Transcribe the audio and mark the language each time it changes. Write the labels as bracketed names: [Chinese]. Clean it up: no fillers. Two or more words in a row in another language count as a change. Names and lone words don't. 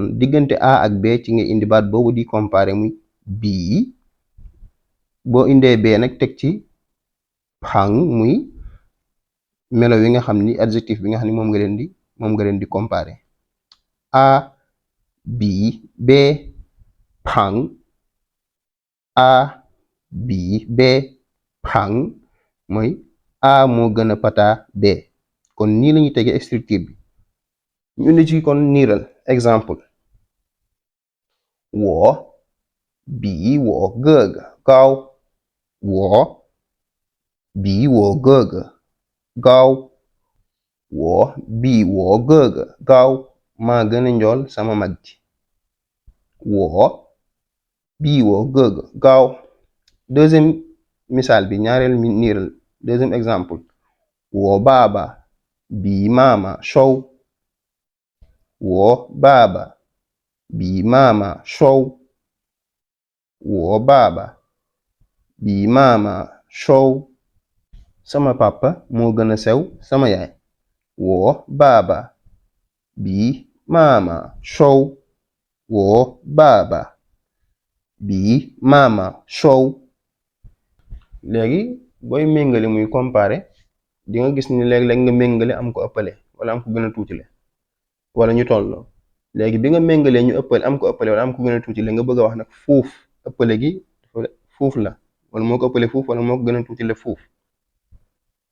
[Wolof] diggante a ak b ci nga indi baat boobu di comparer muy bii boo indee b nag teg ci pang muy melo wi nga xam ni adjectif bi nga xam ni moom nga leen di comparer a bii b pang a bii b pang mooy a moo gën a pata b. kon nii lañuy tegee structure bi. ñu indi ci kon niiral exemple: [Chinese] 我比我哥哥高我比我哥哥高我比我哥哥高 [Wolof] maa gën a njool sama mag ji. [Chinese] 我比我哥哥高。 [Wolof] deuxième misaal bi ñaareel mi niiral [French] deuxième exemple: [Chinese] 我爸爸比妈妈瘦我爸爸比妈妈瘦我爸爸比妈妈瘦。 [Wolof] sama papa moo gën a sew sama yaay. [Chinese] 我爸爸比妈妈瘦我爸爸比妈妈瘦。 [Wolof] léegi booy méngale muy comparer di nga gis ni léeg-léeg nga méngale am ko ëppale wala am ko gën a tuutile wala ñu tolloo. léegi bi nga méngalee ñu ëppale am ko ëppale wala am ko gën a tuutile nga bëgg a wax nag fuuf ëppale gi fuuf la wala moo ko ëppale fuuf wala moo ko gën a tuutile fuuf.